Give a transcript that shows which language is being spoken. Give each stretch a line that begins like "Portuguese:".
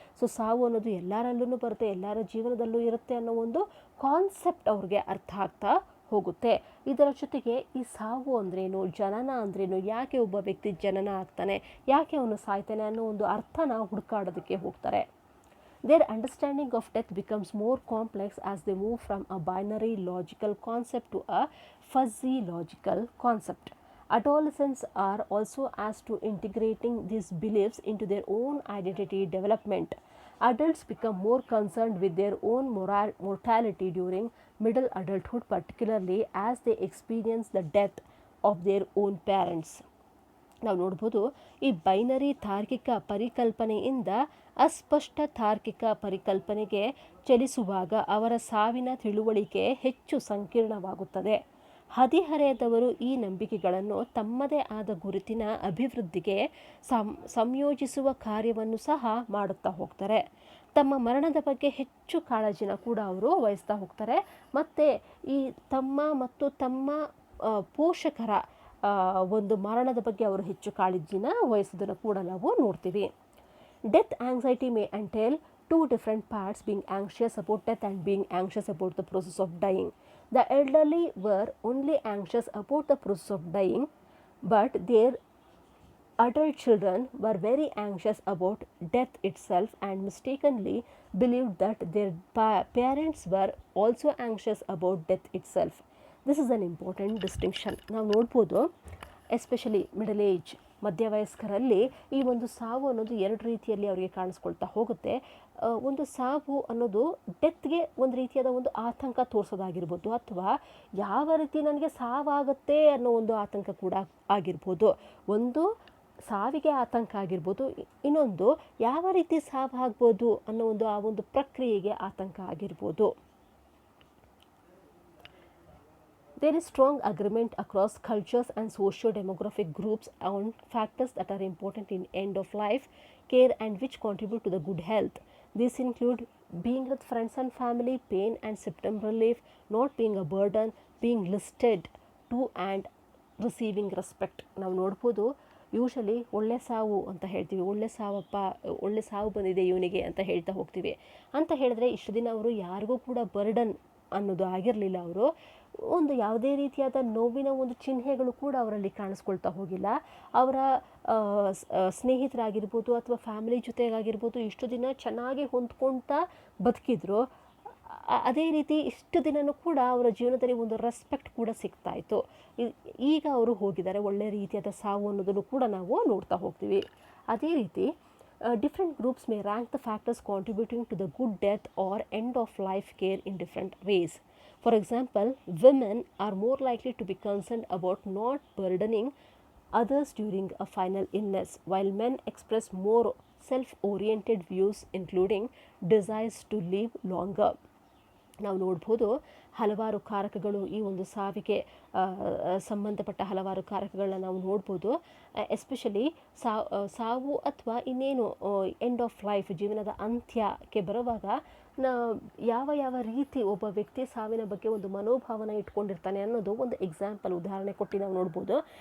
Kannada: So ಸಾವು ಅನ್ನೋದು ಎಲ್ಲರಲ್ಲೂ ಬರುತ್ತೆ, ಎಲ್ಲರ ಜೀವನದಲ್ಲೂ ಇರುತ್ತೆ ಅನ್ನೋ ಒಂದು ಕಾನ್ಸೆಪ್ಟ್ ಅವ್ರಿಗೆ ಅರ್ಥ ಆಗ್ತಾ ಹೋಗುತ್ತೆ. ಇದರ ಜೊತೆಗೆ ಈ ಸಾವು ಅಂದ್ರೇನು, ಜನನ ಅಂದ್ರೇನು, ಯಾಕೆ ಒಬ್ಬ ವ್ಯಕ್ತಿ ಜನನ ಆಗ್ತಾನೆ, ಯಾಕೆ ಅವನು ಸಾಯ್ತಾನೆ ಅನ್ನೋ ಒಂದು ಅರ್ಥನ ಹುಡುಕಾಡೋದಕ್ಕೆ ಹೋಗ್ತಾರೆ.
English: Their understanding of death becomes more complex as they move from a binary logical concept to a fuzzy logical concept. Adolescents are also asked to integrating these beliefs into their own identity development. Adults become more concerned with their own mortality during middle adulthood, particularly as they experience the death of their own parents.
Kannada: ನಾವು ನೋಡ್ಬೋದು, ಈ binary ತಾರ್ಕಿಕ ಪರಿಕಲ್ಪನೆಯಿಂದ ಅಸ್ಪಷ್ಟ ತಾರ್ಕಿಕ ಪರಿಕಲ್ಪನೆಗೆ ಚಲಿಸುವಾಗ ಅವರ ಸಾವಿನ ತಿಳುವಳಿಕೆ ಹೆಚ್ಚು ಸಂಕೀರ್ಣವಾಗುತ್ತದೆ. ಹದಿಹರೆಯದವರು ಈ ನಂಬಿಕೆಗಳನ್ನು ತಮ್ಮದೇ ಆದ ಗುರುತಿನ ಅಭಿವೃದ್ಧಿಗೆ ಸಂಯೋಜಿಸುವ ಕಾರ್ಯವನ್ನು ಸಹ ಮಾಡುತ್ತಾ ಹೋಗ್ತಾರೆ. ತಮ್ಮ ಮರಣದ ಬಗ್ಗೆ ಹೆಚ್ಚು ಕಾಳಜಿನ ಕೂಡ ಅವರು ವಹಿಸ್ತಾ ಹೋಗ್ತಾರೆ. ಮತ್ತು ಈ ತಮ್ಮ ಪೋಷಕರ ಒಂದು ಮರಣದ ಬಗ್ಗೆ ಅವರು ಹೆಚ್ಚು ಕಾಳಜಿನ ವಹಿಸೋದನ್ನು ಕೂಡ ನಾವು ನೋಡ್ತೀವಿ.
English: Death anxiety may entail two different parts, being anxious about death and being anxious about the process of dying. The elderly were only anxious about the process of dying, but their adult children were very anxious about death itself and mistakenly believed that their parents were also anxious about death itself. This is an important distinction.
Kannada: ನಾವು ನೋಡ್ಬೋದು
English: especially middle age
Kannada: ಮಧ್ಯವಯಸ್ಕರಲ್ಲಿ ಈ ಒಂದು ಸಾವು ಅನ್ನೋದು ಎರಡು ರೀತಿಯಲ್ಲಿ ಅವರಿಗೆ ಕಾಣಿಸ್ಕೊಳ್ತಾ ಹೋಗುತ್ತೆ. ಒಂದು ಸಾವು ಅನ್ನೋದು ಡೆತ್ಗೆ ಒಂದು ರೀತಿಯಾದ ಒಂದು ಆತಂಕ ತೋರಿಸೋದಾಗಿರ್ಬೋದು, ಅಥವಾ ಯಾವ ರೀತಿ ನನಗೆ ಸಾವಾಗುತ್ತೆ ಅನ್ನೋ ಒಂದು ಆತಂಕ ಕೂಡ ಆಗಿರ್ಬೋದು. ಒಂದು ಸಾವಿಗೆ ಆತಂಕ ಆಗಿರ್ಬೋದು, ಇನ್ನೊಂದು ಯಾವ ರೀತಿ ಸಾವು ಆಗ್ಬೋದು ಅನ್ನೋ ಆ ಒಂದು ಪ್ರಕ್ರಿಯೆಗೆ ಆತಂಕ ಆಗಿರ್ಬೋದು.
English: There is strong agreement across cultures and socio-demographic groups on factors that are important in end-of-life care and which contribute to the good health. These include being with friends and family, pain and symptom relief, not being a burden, being listened to and receiving respect.
Kannada: ನಾವು ನೋಡ್ಬೋದು usually ಒಳ್ಳೆ ಸಾವು ಅಂತ ಹೇಳ್ತೀವಿ, ಒಳ್ಳೆ ಸಾವು ಬಂದಿದೆ ಇವನಿಗೆ ಅಂತ ಹೇಳ್ತಾ ಹೋಗ್ತೀವಿ. ಅಂತ ಹೇಳಿದ್ರೆ ಇಷ್ಟು ದಿನ ಅವರು ಯಾರಿಗೂ ಕೂಡ ಬರ್ಡನ್ ಅನ್ನೋದು ಆಗಿರಲಿಲ್ಲ. ಅವರು ಒಂದು ಯಾವುದೇ ರೀತಿಯಾದ ನೋವಿನ ಒಂದು ಚಿಹ್ನೆಗಳು ಕೂಡ ಅವರಲ್ಲಿ ಕಾಣಿಸ್ಕೊಳ್ತಾ ಹೋಗಿಲ್ಲ. ಅವರ ಸ್ನೇಹಿತರಾಗಿರ್ಬೋದು ಅಥವಾ ಫ್ಯಾಮಿಲಿ ಜೊತೆಗಾಗಿರ್ಬೋದು ಇಷ್ಟು ದಿನ ಚೆನ್ನಾಗಿ ಹೊಂದ್ಕೊಳ್ತಾ ಬದುಕಿದ್ರು. ಅದೇ ರೀತಿ ಇಷ್ಟು ದಿನವೂ ಕೂಡ ಅವರ ಜೀವನದಲ್ಲಿ ಒಂದು ರೆಸ್ಪೆಕ್ಟ್ ಕೂಡ ಸಿಗ್ತಾ ಇತ್ತು. ಈಗ ಅವರು ಹೋಗಿದ್ದಾರೆ, ಒಳ್ಳೆ ರೀತಿಯಾದ ಸಾವು ಅನ್ನೋದನ್ನು ಕೂಡ ನಾವು ನೋಡ್ತಾ ಹೋಗ್ತೀವಿ.
English: ಅದೇ ರೀತಿ different groups may rank the factors contributing to the good death or end of life care in different ways. For example, women are more likely to be concerned about not burdening others during a final illness, while men express more self-oriented views, including desires to live longer.
Kannada: ನಾವು ನೋಡ್ಬೋದು ಹಲವಾರು ಕಾರಕಗಳು, ಈ ಒಂದು ಸಾವಿಗೆ ಸಂಬಂಧಪಟ್ಟ ಹಲವಾರು ಕಾರಕಗಳನ್ನ ನಾವು ನೋಡ್ಬೋದು. ಎಸ್ಪೆಷಲಿ ಸಾವು ಅಥವಾ ಇನ್ನೇನು
English: end of life,
Kannada: ಜೀವನದ ಅಂತ್ಯಕ್ಕೆ ಬರುವಾಗ ಯಾವ ರೀತಿ ಒಬ್ಬ ವ್ಯಕ್ತಿ ಸಾವಿನ ಬಗ್ಗೆ ಒಂದು ಮನೋಭಾವನೆ ಇಟ್ಕೊಂಡಿರ್ತಾನೆ ಅನ್ನೋದು ಒಂದು ಎಕ್ಸಾಂಪಲ್, ಉದಾಹರಣೆ ಕೊಟ್ಟು ನಾವು ನೋಡ್ಬೋದು.